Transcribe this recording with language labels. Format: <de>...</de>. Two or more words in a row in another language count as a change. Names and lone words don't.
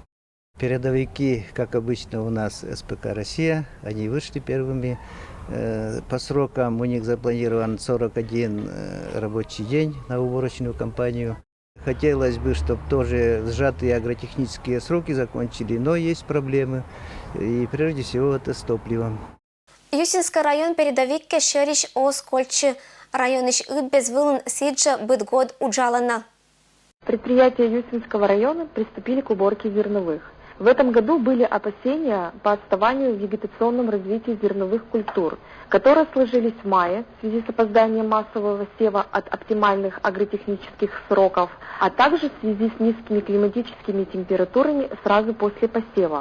<ru>Передовики, как обычно у нас, СПК «Россия», они вышли первыми. По срокам у них запланирован 41 рабочий день на уборочную кампанию. Хотелось бы, чтобы тоже сжатые агротехнические сроки закончили, но есть проблемы, и прежде всего это с топливом.</ru> <koi>Юсинский район передовик кешериш оскольчи. Районыш безвылын сиджа бытгод уджалана.</koi> <ru>Предприятия Юсинского района приступили к уборке зерновых. В этом году были опасения по отставанию в вегетационном развитии зерновых культур, которые сложились в мае в связи с опозданием массового сева от оптимальных агротехнических сроков, а также в связи с низкими климатическими температурами сразу после посева.</ru>